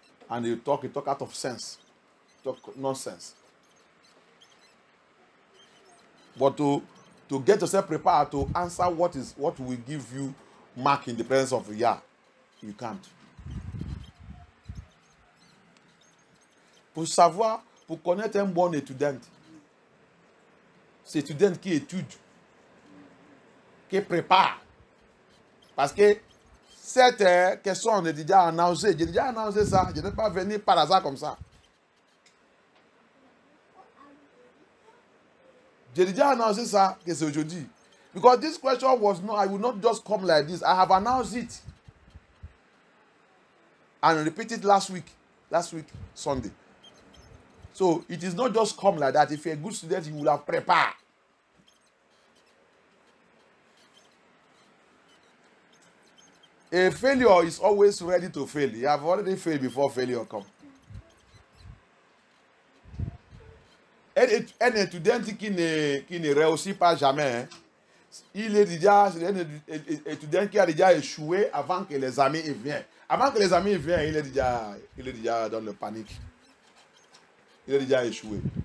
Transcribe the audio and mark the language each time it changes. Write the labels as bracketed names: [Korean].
[English] And you talk out of sense. Talk nonsense. But to get yourself prepared to answer what will give you mark in the presence of Yah, you can't. [French] Pour savoir, pour connaître un bon étudiant, c'est étudiant qui étudie, qui prépare. Parce que cette question, on est déjà annoncé. J'ai déjà annoncé ça. Je n'ai pas venu par hasard comme ça. J'ai déjà annoncé ça, que c'est aujourd'hui. [English] Because this question was not, I will not just come like this. I have announced it. And repeat it last week, Sunday. So it is not just come like that. If you're a good student, you will have prepared. A failure is always ready to fail. You have already failed before failure comes. [French] Un étudiant qui ne réussit pas jamais, hein, il est déjà un étudiant qui a déjà échoué avant que les amis viennent. Avant que les amis viennent, il est déjà dans le panique. Il est déjà échoué.